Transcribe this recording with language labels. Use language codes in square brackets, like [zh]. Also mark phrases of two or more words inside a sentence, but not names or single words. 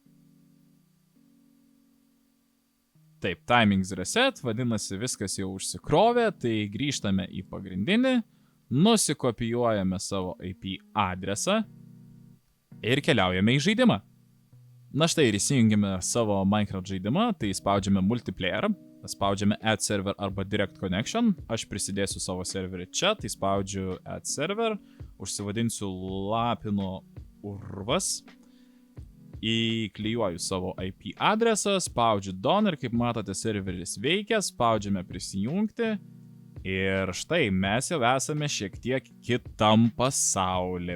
[lt] Taip, [en] timings reset, [lt] vadinasi viskas jau užsikrovė, tai grįžtame į pagrindinį, nusikopijuojame savo IP adresą ir keliaujame į žaidimą. Na štai ir įsijungime savo Minecraft žaidimą, tai spaudžiame multiplayer, spaudžiame [en] add server [lt] arba [en] direct connection, [lt] aš prisidėsiu savo serverį čia, tai spaudžiu [en] add server, [lt] užsivadinsiu Lapino urvas, įklijuoju savo IP adresą, spaudžiu don ir kaip matote serveris veikia, spaudžiame prisijungti ir štai mes jau esame šiek tiek kitam pasauly.